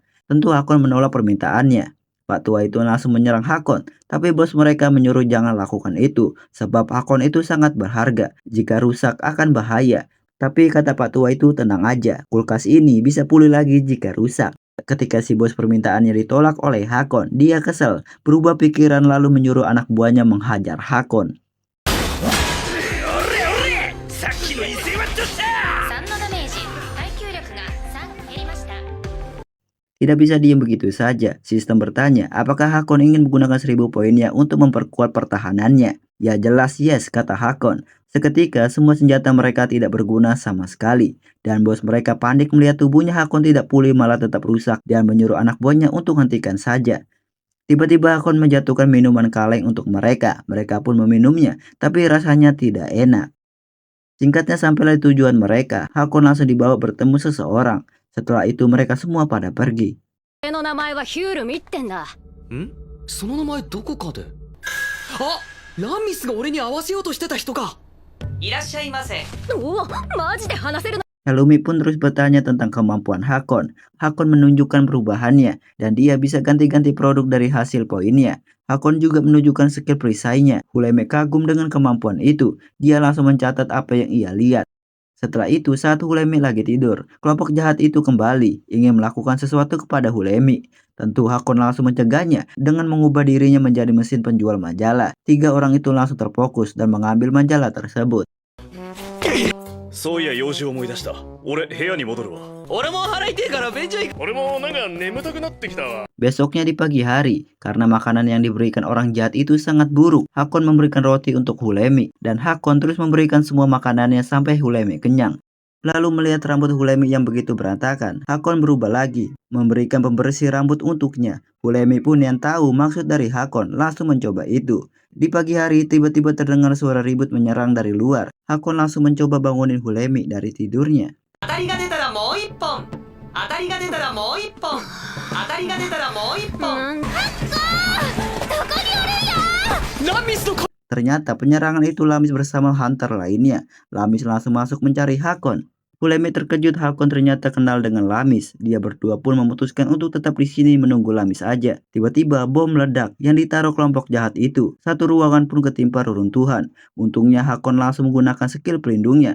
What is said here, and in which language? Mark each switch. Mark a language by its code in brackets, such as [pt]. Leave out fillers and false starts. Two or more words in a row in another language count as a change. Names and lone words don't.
[id] Tentu Hakon menolak permintaannya. Pak Tua itu langsung menyerang Hakon, tapi bos mereka menyuruh jangan lakukan itu, sebab Hakon itu sangat berharga. Jika rusak akan bahaya. Tapi kata Pak Tua itu tenang aja, kulkas ini bisa pulih lagi jika rusak. Ketika si bos permintaannya ditolak oleh Hakon, dia kesel, berubah pikiran lalu menyuruh anak buahnya menghajar Hakon. [ja] さっきの威勢はどうした。 3のダメージ、耐久力が3減りました。 [id] Tidak bisa diam begitu saja. Sistem bertanya, apakah Hakon ingin menggunakan 1000 poinnya untuk memperkuat pertahanannya? Ya jelas yes, kata Hakon. Seketika semua senjata mereka tidak berguna sama sekali. Dan bos mereka panik melihat tubuhnya Hakon tidak pulih malah tetap rusak dan menyuruh anak buahnya untuk hentikan saja. Tiba-tiba Hakon menjatuhkan minuman kaleng untuk mereka. Mereka pun meminumnya, tapi rasanya tidak enak. Singkatnya sampailah tujuan mereka. Hakon langsung dibawa bertemu seseorang. Setelah itu mereka semua pada pergi. [ja] 俺の名前はヒュールミってんだ。んその名前どこかであランミスが俺に合わせようとしてた人かいらっしゃいませおお、マジで話せるの。 [id] Helumi pun terus bertanya tentang kemampuan Hakon. Hakon menunjukkan perubahannya dan dia bisa ganti-ganti produk dari hasil poinnya. Hakon juga menunjukkan skill perisainya. Huleme kagum dengan kemampuan itu. Dia langsung mencatat apa yang ia lihat. Setelah itu saat Hulemi lagi tidur, kelompok jahat itu kembali ingin melakukan sesuatu kepada Hulemi. Tentu Hakon langsung mencegahnya dengan mengubah dirinya menjadi mesin penjual majalah. 3 orang itu langsung terfokus dan mengambil majalah tersebut. [ja] そういや用事を思い出した。俺部屋に戻るわ。俺も腹痛いから便所行く俺もなんか眠たくなってきたわ。 [id] Besoknya di pagi hari, karena makanan yang diberikan orang jahat itu sangat buruk, Hakon memberikan roti untuk Hulemi dan Hakon terus memberikan semua makanannya sampai Hulemi kenyang. Lalu melihat rambut Hulemi yang begitu berantakan, Hakon berubah lagi, memberikan pembersih rambut untuknya. Hulemi pun yang tahu maksud dari Hakon langsung mencoba itu. Di pagi hari tiba-tiba terdengar suara ribut menyerang dari luar. Hakon langsung mencoba bangunin Hulemi dari tidurnya. [ja] 当たりが出たらもう一本当たりが出たらもう一本当たりが出たらもう一本ラミスの [id] Ternyata penyerangan itu Lamis bersama hunter lainnya. Lamis langsung masuk mencari Hakon. Hulemi terkejut Hakon ternyata kenal dengan Lamis. Dia berdua pun memutuskan untuk tetap di sini menunggu Lamis aja. Tiba-tiba bom meledak yang ditaruh kelompok jahat itu. Satu ruangan pun ketimpa reruntuhan. Untungnya Hakon langsung menggunakan skill pelindungnya.